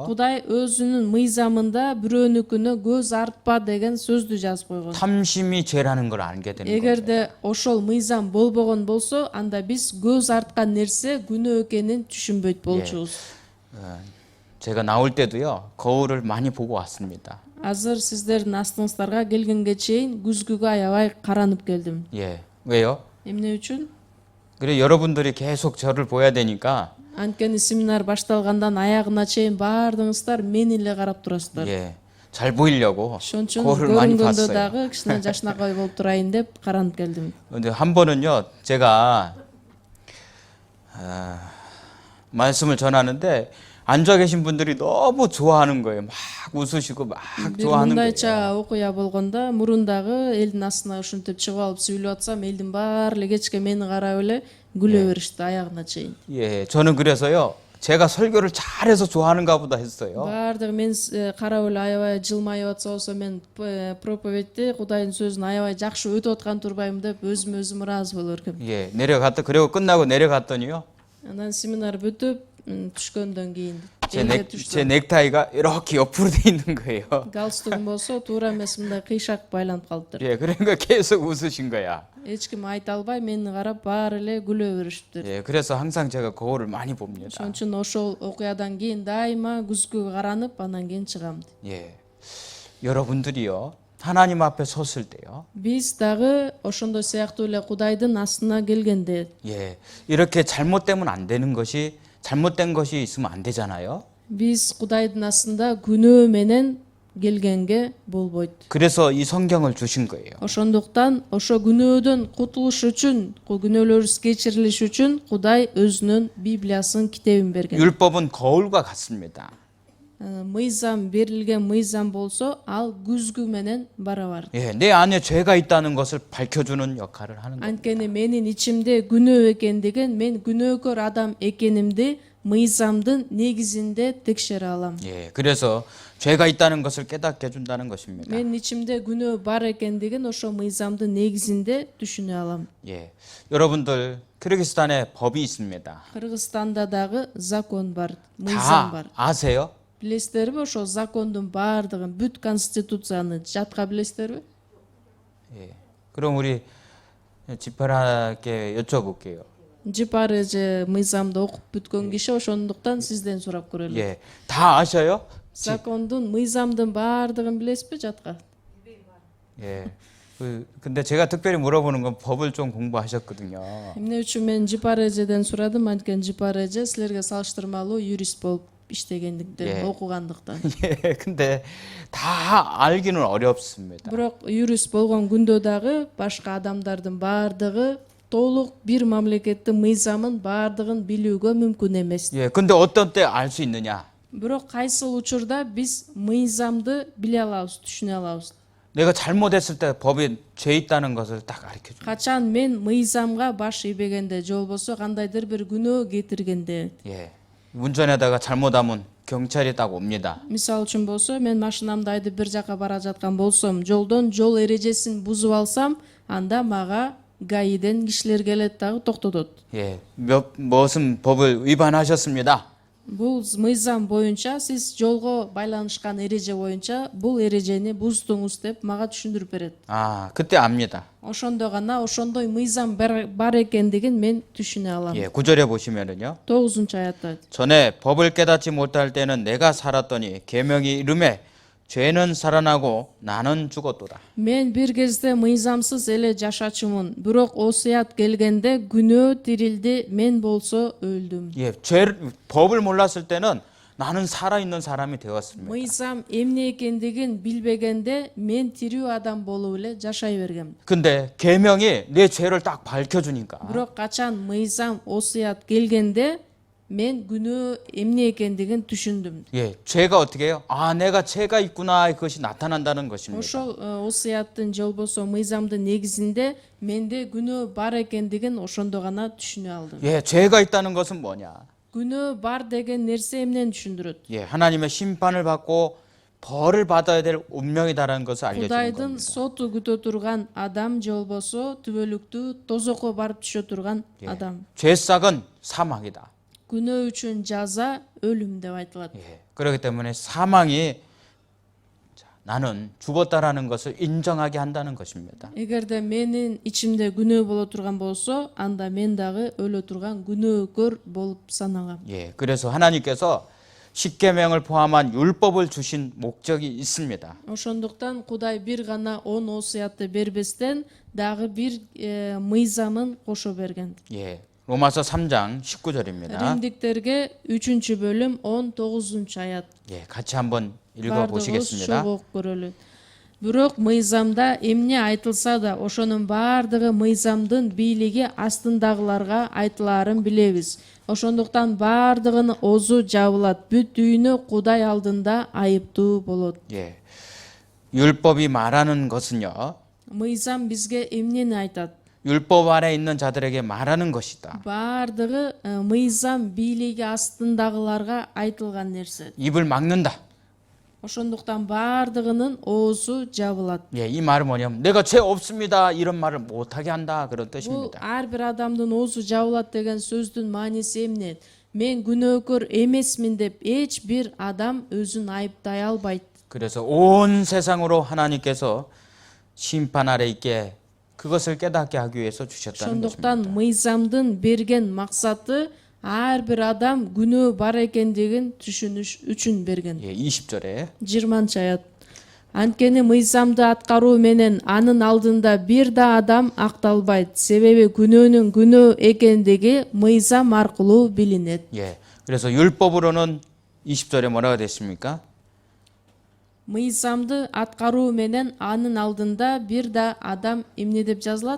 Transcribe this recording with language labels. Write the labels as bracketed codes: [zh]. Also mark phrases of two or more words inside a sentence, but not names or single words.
[ky] Кудай өзүнүн мыйзамында бирөөнүкүнө көз артпа деген сөздү жазып койгон. [ko] 탐심이 죄라는 걸 알게 되는 거죠. [ky] Эгерде ошол мыйзам болбогон болсо, анда биз көз арткан нерсе күнөө экенин түшүнбөйт болчубуз. [ko] 제가 나올 때도요 거울을 많이 보고 왔습니다. [ky] Азыр сиздердин астыңыздарга келгенге чейин күзгүгө аябай каранып келдим. [ko] 예, 왜요? [ky] Эмне үчүн? [ko] 그래 여러분들이 계속 저를 보야 되니까 [ky] Анткени семинар башталгандан аягына чейин баардыгыңыздар мени эле карап турасыздар. [ko] 예, 잘 보이려고 [ky] Ошон үчүн [ko] 거울을 많이 [ky] көрүнгөндө [ko] 봤어요. [ky] дагы кичине жашынакай болуп турайын деп каранып келдим. [ko] 근데 한 번은요 제가 말씀을 전하는데 앉아 계신 분들이 너무 좋아하는 거예요. 막 웃으시고 막 [ky] Бир [ko] 좋아하는 거예요. [ky] мындайча окуя болгондо мурундагы элдин астына ушинтип чыгып алып сүйлөп атсам, элдин баары эле кечке мени карап эле күлө беришти аягына чейин. [ko] 예, 저는 그래서요 제가 설교를 잘해서 좋아하는가 보다 했어요. [ky] Баардыгы мен карап эле аябай жылмайып атса болсо, мен проповедти Кудайдын сөзүн аябай жакшы өтүп аткан турбаймын деп өзүм ыраазы боло бергем. [ko] 예, 내려갔다 그리고 끝나고 내려갔더니요 [ky] Анан семинар бүтүп түшкөндөн кийин [ko] 제 넥타이가 이렇게 옆으로 돼 있는 거예요. [ky] галстугум болсо туура эмес, мындай кыйшак байланып калыптыр. [ko] 예, 그러니까 계속 웃으신 거야. [ky] Эч ким айта албай мени карап баары эле күлө беришиптир. [ko] 예, 그래서 항상 제가 거울을 많이 봅니다. [ky] Ошон үчүн ошол окуядан кийин дайыма күзгүгө каранып анан кийин чыгам. [ko] 예, 여러분들이요 하나님 앞에 섰을 때요. [ky] Биз дагы ошондой сыяктуу эле Кудайдын астына келгенде, [ko] 예, 이렇게 잘못되면 안 되는 것이 잘못된 것이 있으면 안 되잖아요. [ky] биз Кудайдын астында күнөө менен келгенге болбойт. [ko] 그래서 이 성경을 주신 거예요. [ky] Ошондуктан ошо күнөөдөн кутулуш үчүн, күнөөлөрүбүз кечирилиш үчүн Кудай өзүнүн Библиясын, китебин берген. [ko] 율법은 거울과 같습니다. [ky] Мыйзам берилген мыйзам болсо, ал күзгү менен барабар. [ko] 예, 내 안에 죄가 있다는 것을 밝혀주는 역할을 하는 거예요. [ky] Анткени менин ичимде күнөө экендигин, мен күнөөкөр адам экенимди мыйзамдын негизинде текшере алам. [ko] 예, 그래서 죄가 있다는 것을 깨닫게 해준다는 것입니다. [ky] Менин ичимде күнөө бар экендигин ошо мыйзамдын негизинде түшүнө алам. [ko] 예, 여러분들 키르기스탄에 법이 있습니다. [ky] Кыргызстанда дагы закон бар, мыйзам [ko] 다 [ky] бар. [ko] 아세요? [ky] Билесиздерби, ошол закондун баардыгын, бүт конституцияны жатка билесиздерби? [ko] 예, 그럼 우리 집회라께 여쭤볼게요. [ky] Жипары же мыйзамды окуп бүткөн киши, ошондуктан сизден сурап көрөлү. [ko] 예, 다 아셔요? [ky] Закондун, мыйзамдын баардыгын билесизби жатка? [ko] 예. 근데 제가 특별히 물어보는 건 법을 좀 공부하셨거든요. [ky] Эмне үчүн мен Жипарежеден сурадым, анткени Жипареже силерге салыштырмалуу юрист болуп иштегендиктен, окугандыктан. [ko] 예, 근데 다 알기는 어렵습니다. [ky] Бирок юрист болгон күндө дагы башка адамдардын баардыгы толук бир мамлекеттин мыйзамын баардыгын билүүгө мүмкүн эмес. [ko] 예, 근데 어떤 때 알 수 있느냐? [ky] Бирок кайсыл учурда биз мыйзамды биле алабыз, түшүнө алабыз. [ko] 내가 잘못했을 때 법이 죄 있다는 것을 딱 가르쳐 줘. [ky] Качан мен мыйзамга баш ийбегенде же болбосо кандайдыр бир күнөө кетиргенде. [ko] 예. 운전하다가 잘못하면 경찰이 딱 옵니다. [ky] Мисал үчүн болсо мен машинамды айдып бир жака бара жаткан болсом, жолдон жол эрежесин бузуп алсам, анда мага гаиден кишилер келет дагы токтотот. [ko] 예. 무슨 법을 위반하셨습니다. [ky] Бул мыйзам боюнча сиз жолго байланышкан эреже боюнча бул эрежени буздуңуз деп мага түшүндүрүп берет. [ko] 아, 그때 압니다. [ky] Ошондо гана ошондой мыйзам бар экендигин мен түшүнө алам. [ko] 예, 9절에 보시면은요. [ky] 9-аятта. [ko] 전에 법을 깨닫지 못할 때는 내가 살았더니 계명이 이름에 죄는 살아나고 나는 죽었도다. [ky] Мен бир кезде мыйзамсыз эле жашачумун, бирок осуят келгенде күнөө тирилди, мен болсо өлдүм. [ko] 예, 법을 몰랐을 때는 나는 살아있는 사람이 되었습니다. [ky] Мыйзам эмне экендигин билбегенде мен тирүү адам болуп эле жашай бергем. [ko] 근데 계명이 내 죄를 딱 밝혀주니까 [ky] Бирок качан мыйзам осуят келгенде мен күнөө эмне экендигин түшүндүм. [ko] 예, 죄가 어떻게 해요? 아, 내가 죄가 있구나 그것이 나타난다는 것입니다. [ky] Ошол осуяттын же болбосо мыйзамдын негизинде менде күнөө бар экендигин ошондо гана түшүнө алдым. [ko] 예, 죄가 있다는 것은 뭐냐? [ky] Күнөө бар деген нерсе эмнени түшүндүрөт? [ko] 예, 하나님의 심판을 받고 벌을 받아야 될 운명이다라는 것을 알려주는 [ky] Кудайдын [ko] 겁니다. [ky] соту күтө турган адам же болбосо түбөлүктүү тозокко барып түшө турган адам. [ko] 죄싹은 사망이다. [ky] Күнөө үчүн жаза өлүм деп айтылат. [ko] 예, 그렇기 때문에 사망이 나는 죽었다라는 것을 인정하게 한다는 것입니다. [ky] Эгерде менин ичимде күнөө боло турган болсо, анда мен дагы өлө турган күнөөкөр болуп санагам. [ko] 예, 그래서 하나님께서 십계명을 포함한 율법을 주신 목적이 있습니다. [ky] Ошондуктан Кудай бир гана 10 осуятты бербестен дагы бир мыйзамын кошо берген. [ko] 예, 로마서 3장 19절입니다. [ky] Римдиктерге 3-бөлүм 19-аят. [ko] 예, 같이 한번 읽어 [ky] Бардыгыбыз [ko] 보시겠습니다. [ky] чогуу көрөлү. Бирок мыйзамда эмне айтылса да, ошонун баардыгы мыйзамдын бийлиги астындагыларга айтылаарын билебиз. Ошондуктан баардыгынын оозу жабылат, бүт дүйнө Кудай алдында айыптуу болот. [ko] 예, 율법이 말하는 것은요, [ky] Мыйзам бизге эмнени айтат? [ko] 율법 아래 있는 자들에게 말하는 것이다. [ky] Баардыгы мыйзам бийлиги астындагыларга айтылган нерсе. [ko] 입을 막는다. [ky] Ошондуктан баардыгынын оозу жабылат. [ko] 예, 이 말은 뭐냐면 내가 죄 없습니다 이런 말을 못하게 한다 그런 [ky] Бул [ko] 뜻입니다. [ky] ар бир адамдын оозу жабылат деген сөздүн мааниси эмне? Мен күнөөкөр эмесмин деп эч бир адам өзүн айыптай албайт. [ko] 그래서 온 세상으로 하나님께서 심판 아래 있게 그것을 깨닫게 하기 위해서 주셨다는 [ky] Ошондуктан [ko] 것입니다. [ky] мыйзамдын берген максаты ар бир адам күнөө бар экендигин түшүнүш үчүн берген. [ko] 예, 20절에 [ky] 20-аят. Анткени мыйзамды аткаруу менен анын алдында бир да адам акталбайт. Себеби күнөөнүн күнөө экендиги мыйзам аркылуу билинет. [ko] 예, 그래서 율법으로는 20절에 뭐라고 됐습니까? [ky] Мыйзамды аткаруу менен анын алдында бир да адам эмне деп жазылат?